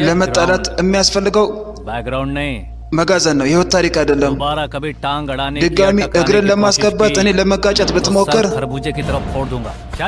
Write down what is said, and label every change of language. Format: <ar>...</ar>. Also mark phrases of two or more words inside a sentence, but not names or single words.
<am>ለመጣላት የሚያስፈልገው</am> <hi>बैकग्राउंड नहीं</hi> <am>መጋዘን ነው። የህይወት ታሪክ አይደለም።</am> <hi>दोबारा कभी टांग अड़ाने</hi> <am>ድጋሚ እግርን ለማስገባት እኔ ለመጋጨት ብትሞክር</am> <hi>खरबूजे की तरफ फोड़ दूंगा चल</hi>